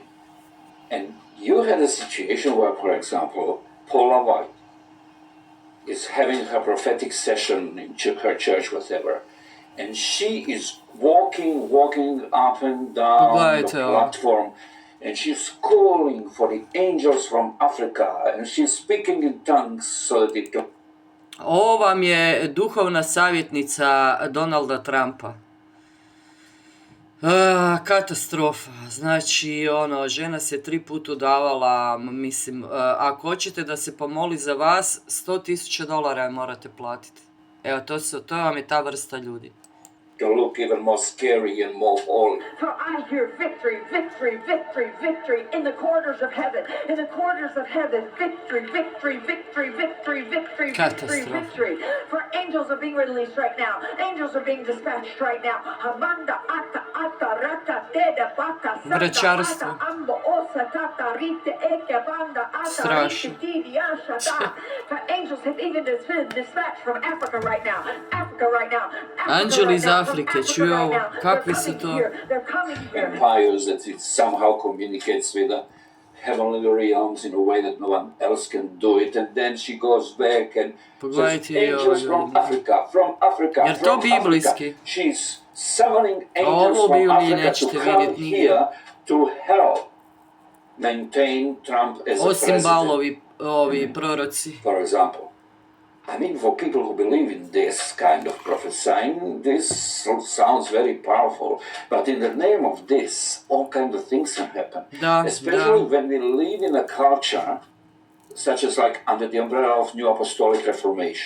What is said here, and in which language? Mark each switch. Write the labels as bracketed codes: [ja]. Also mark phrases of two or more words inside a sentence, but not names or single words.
[en] And you had a situation where, for example, Paula White is having her prophetic session in her church, whatever, and she is walking up and down the platform, and she's calling for the angels from Africa, and she's speaking in tongues so that it can... [bs] Ovo vam je duhovna savjetnica Donalda Trumpa. Katastrofa. Znači, žena se 3 puta udavala, mislim, ako hoćete da se pomoli za vas, $100,000 morate platiti. Evo, to vam je ta vrsta ljudi. [en] To look even more scary and more holy. For I hear victory, victory, victory, victory in the corridors of heaven. In the corridors of heaven, victory, victory, victory, victory, victory, victory, victory. For angels are being released right now. Angels are being dispatched right now. Hamanda ata ata rata teda baka sata ata ambo osa tata rite eke banda ata rite tidi ashata. For angels have even been dispatched from Africa right now. Africa right now. [bs] Angel iz Afrike, čuju ovo, kakvi su to? [en] Empires that it somehow communicates with the heavenly realms in a way that no one else can do it, and then she goes back and says, angels from Africa, [bs] Jer to biblijski? [en] She's summoning angels from Africa to come here to help maintain Trump as a president. [bs] Osim ovi proroci. [en] For example. I mean, for people who believe in this kind of prophesying, this sounds very powerful. But in the name of this, all kinds of things can happen. Especially when we live in a culture, such as like under the umbrella of New Apostolic Reformation.